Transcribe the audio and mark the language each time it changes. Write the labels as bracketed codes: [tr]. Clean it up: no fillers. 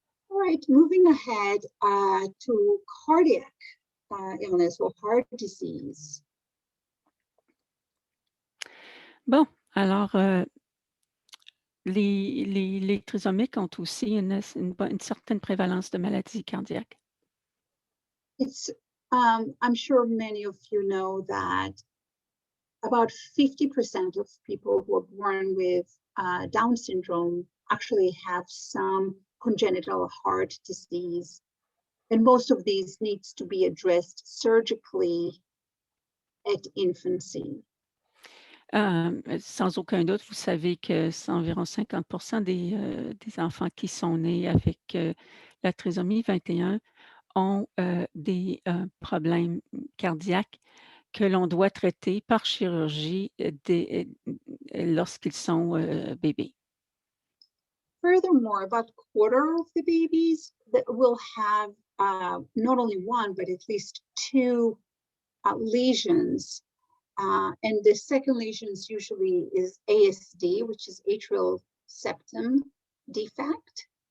[en] All right, moving ahead to cardiac illness or heart disease. [fr] Bon, alors, les trisomiques ont aussi une certaine prévalence de maladies cardiaques. [en] It's, I'm sure many of you know that about 50% of people who are born with Down syndrome actually have some congenital heart disease. And most of these needs to be addressed surgically at infancy. [fr] Sans aucun doute, vous savez que c'est environ 50% des enfants qui sont nés avec la trisomie 21 ont des problèmes cardiaques que l'on doit traiter par chirurgie lorsqu'ils sont bébés. [en] Furthermore, about a quarter of the babies that will have not only one, but at least two lesions. And the second lesions usually is ASD, which is atrial septum defect.